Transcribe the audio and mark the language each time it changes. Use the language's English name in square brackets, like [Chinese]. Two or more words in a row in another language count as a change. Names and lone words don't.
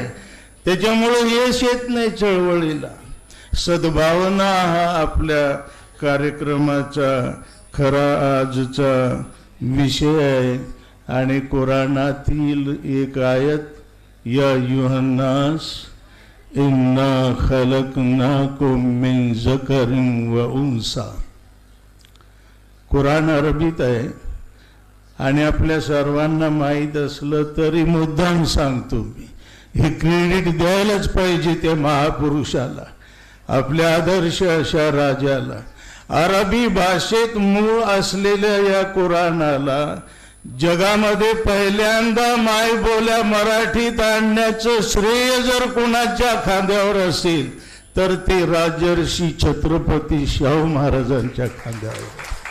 [Marathi] त्याच्यामुळे यश येत नाही चळवळीला. सद्भावना हा आपल्या कार्यक्रमाचा खरा आजचा विषय आहे. आणि कुराणातील एक आयत, [Arabic] يا أيها الناس إنا خلقناكم من ذكر وأنثى. [Marathi] कुराण अरबीत आहे आणि आपल्या सर्वांना माहीत असलं तरी मुद्दाम सांगतो मी. हे क्रेडिट द्यायलाच पाहिजे त्या महापुरुषाला, आपल्या आदर्श अशा राजाला. अरबी भाषेत मूळ असलेल्या या कुराणाला जगामध्ये पहिल्यांदा मायबोल्या मराठीत आणण्याचं श्रेय जर कुणाच्या खांद्यावर असेल तर ते राजर्षी छत्रपती शाहू महाराजांच्या खांद्यावर.